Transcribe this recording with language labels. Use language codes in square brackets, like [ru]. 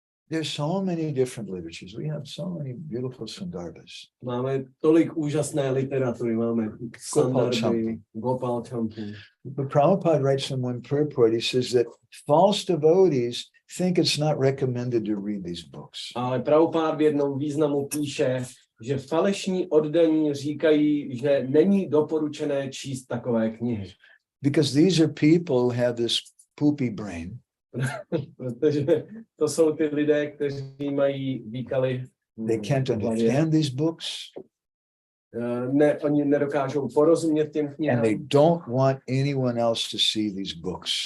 [en] There's so many different literatures. We have so many beautiful sandarbhas. [cs] Máme tolik úžasné literatury, máme Sandarby, Gopal Champu. [en] But Prabhupada writes in one purport, he says that false devotees think it's not recommended to read these books. [cs] Ale Prabhupada v jednom významu píše, že falešní oddaní říkají, že není doporučené číst takové knihy. [en] Because these are people who have this poopy brain. [cs] Protože to jsou ty lidé, kteří mají výkaly. [en] They can't understand these books. [cs] Oni nedokážou porozumět těm knihám. [en] And they don't want anyone else to see these books.